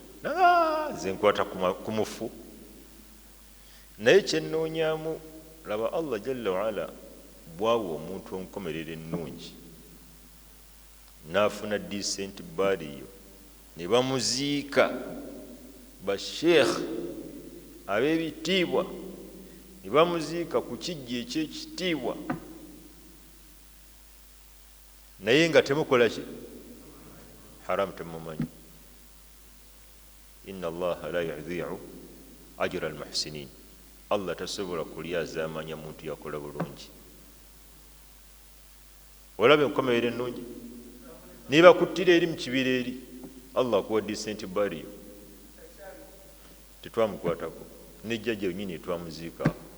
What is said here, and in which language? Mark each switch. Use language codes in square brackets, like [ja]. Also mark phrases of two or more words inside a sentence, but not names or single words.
[lg] ze nkwata ku mufu naye kyenoonyamu laba Allah jalla waala bwawa omuntu onkomerera ennungi n'afuna [en] decent burial [lg] ne bamuziika basheekh ab'ebitiibwa ne bamuziika ku kijja eky'ekitiibwa naye nga temukola ki haramu temumanyi [ar] إن الله لا يضيع أجر المحسنين [lg] Allah tasobola kulyaza amanya muntu yakola bulungi olabe enkomerero ennungi niba kuttira eri mu kibira eri Allah akuwa [en] decent burial [lg] tetwamukwatako nejjajja nyini twamuziika